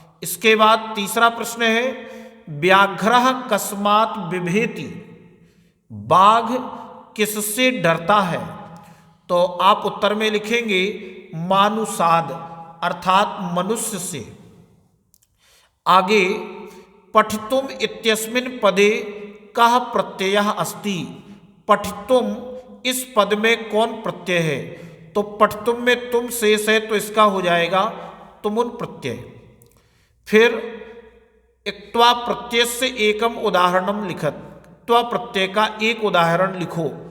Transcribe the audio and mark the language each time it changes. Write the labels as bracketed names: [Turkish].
[Hindi] इसके बाद तीसरा प्रश्न है [Sanskrit] व्याघ्रः कस्मात् बिभेति, [Hindi] बाघ किससे डरता है। तो आप उत्तर में लिखेंगे मानुषाद, अर्थात मनुष्य से। [Sanskrit] आगे पठितुम इत्यस्मिन् पदे कः प्रत्ययः अस्ति। [Hindi] पठितुम इस पद में कौन प्रत्यय है। तो पठितुम में तुम शेष है, तो इसका हो जाएगा तुमुन प्रत्यय। फिर इक्त्वा प्रत्यय से [Sanskrit] एकम उदाहरणम लिखत, [Hindi] त्वा प्रत्यय का एक उदाहरण लिखो।